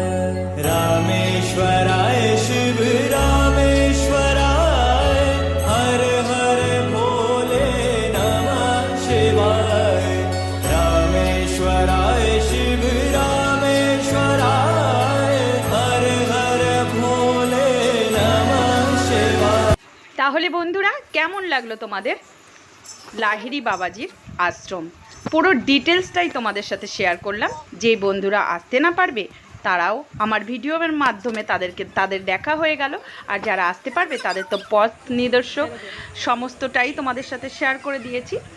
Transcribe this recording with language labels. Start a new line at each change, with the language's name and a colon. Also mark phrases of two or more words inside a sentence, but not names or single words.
Sanskrit: रामेश्वराय शिव रामेश्वराय, हर हर भोले नमः शिवाय। रामेश्वराय शिव रामेश्वराय, हर हर भोले नमः शिवाय।
Bangla: তাহলে বন্ধুরা, কেমন লাগলো তোমাদের লাহিড়ী বাবাজির আশ্রম? পুরো ডিটেলসটাই তোমাদের সাথে শেয়ার করলাম। যে বন্ধুরা আসতে না পারবে তারাও আমার ভিডিওর মাধ্যমে তাদের দেখা হয়ে গেল। আর যারা আসতে পারবে তাদের তো পথ নির্দেশক সমস্তটাই তোমাদের সাথে শেয়ার করে দিয়েছি।